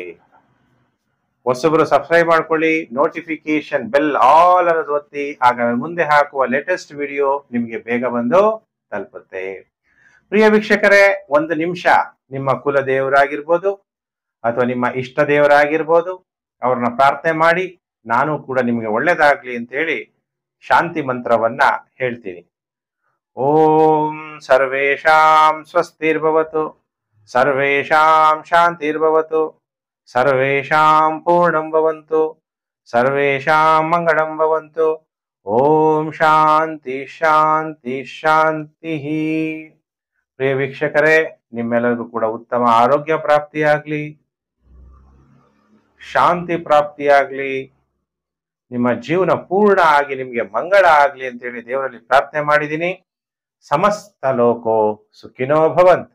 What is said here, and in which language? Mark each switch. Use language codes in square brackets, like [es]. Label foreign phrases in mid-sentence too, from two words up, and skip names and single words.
[kn] ಹೊಸಬರು ಸಬ್ಸ್ಕ್ರೈಬ್ ಮಾಡ್ಕೊಳ್ಳಿ, [en] notification bell all [kn] ಅನ್ನೋದು ಒತ್ತಿ, ಆಗ ಮುಂದೆ ಹಾಕುವ [en] latest video [kn] ನಿಮಗೆ ಬೇಗ ಬಂದು ತಲುಪುತ್ತೆ. ಪ್ರಿಯ ವೀಕ್ಷಕರೇ, 1 ನಿಮಿಷ ನಿಮ್ಮ ಕುಲ ದೇವರಾಗಿರ್ಬೋದು ಅಥವಾ ನಿಮ್ಮ ಇಷ್ಟ ದೇವರಾಗಿರ್ಬೋದು, ಅವ್ರನ್ನ ಪ್ರಾರ್ಥನೆ ಮಾಡಿ, ನಾನು ಕೂಡ ನಿಮಗೆ ಒಳ್ಳೇದಾಗ್ಲಿ ಅಂತೇಳಿ ಶಾಂತಿ ಮಂತ್ರವನ್ನ ಹೇಳ್ತೀನಿ. [sa] ಓಂ ಸರ್ವೇಷಾಂ ಸ್ವಸ್ತಿರ್ಭವತು, ಸರ್ವೇಷಾಂ ಶಾಂತಿರ್ಭವತು, ಸರ್ವೇಷಾಂ ಪೂರ್ಣಂ ಭವಂತು, ಸರ್ವೇಷಾಂ ಮಂಗಳಂ ಭವಂತು. ಓಂ ಶಾಂತಿ ಶಾಂತಿ ಶಾಂತಿ. [kn] ಪ್ರಿಯ ವೀಕ್ಷಕರೇ, ನಿಮ್ಮೆಲ್ಲರಿಗೂ ಕೂಡ ಉತ್ತಮ ಆರೋಗ್ಯ ಪ್ರಾಪ್ತಿಯಾಗ್ಲಿ, ಶಾಂತಿ ಪ್ರಾಪ್ತಿಯಾಗ್ಲಿ, ನಿಮ್ಮ ಜೀವನ ಪೂರ್ಣ ಆಗಿ ನಿಮ್ಗೆ ಮಂಗಳ ಆಗ್ಲಿ ಅಂತೇಳಿ ದೇವರಲ್ಲಿ ಪ್ರಾರ್ಥನೆ ಮಾಡಿದ್ದೀನಿ. [sa] ಸಮಸ್ತ ಲೋಕೋ ಸುಖಿನೋ ಭವಂತು.